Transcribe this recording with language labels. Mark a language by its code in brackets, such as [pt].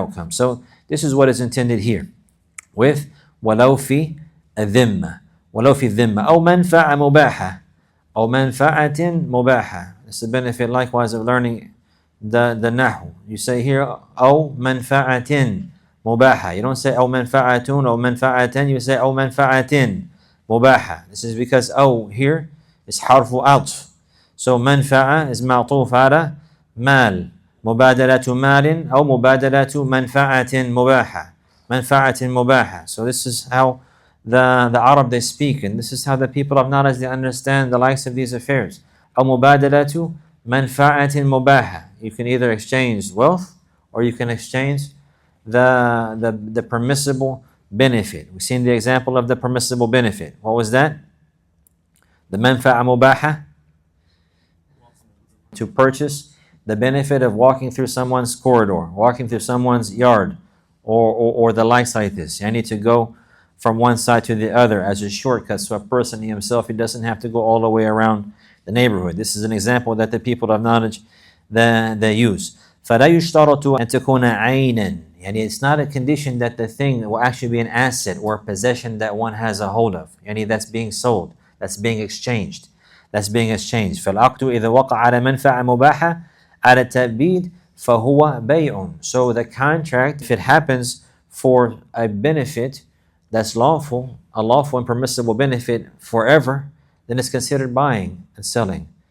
[en] So this is what is intended here with [ar] ولو في الذمة أو منفعة مباحة أو منفعة مباحة. [en] It's the benefit likewise of learning the nahu. You say here [ar] أو منفعة مباحة. [en] You don't say [ar] أو منفعة أو منفعة. [en] You say [ar] أو منفعة مباحة. [en] This is because أو here is [ar] حرف عطف. So منفعة is معطوف على مال. مبادلة مال أو مبادلة منفعة مباحة. منفعة مباحة. [en] So this is how the Arab they speak, and this is how the people of knowledge they understand the likes of these affairs. [ar] أو مبادلة منفعة مباحة. [en] You can either exchange wealth or you can exchange the permissible benefit. We've seen the example of the permissible benefit. What was that? The manfa'a mubaha, to purchase the benefit of walking through someone's corridor, walking through someone's yard, or the likes like this. You need to go from one side to the other as a shortcut, so a person himself, he doesn't have to go all the way around the neighborhood. This is an example that the people of knowledge they use. [ar] فَلَا يُشْتَرَطُ أَن تَكُونَ عَيْنًا. [en] Yani it's not a condition that the thing will actually be an asset or a possession that one has a hold of. Yani that's being sold, that's being exchanged. [ar] فالعقد إذا وقع على منفعة مباحة على التأبيد فهو بيع. [en] So the contract, if it happens for a benefit that's lawful, a lawful and permissible benefit forever, then it's considered buying and selling.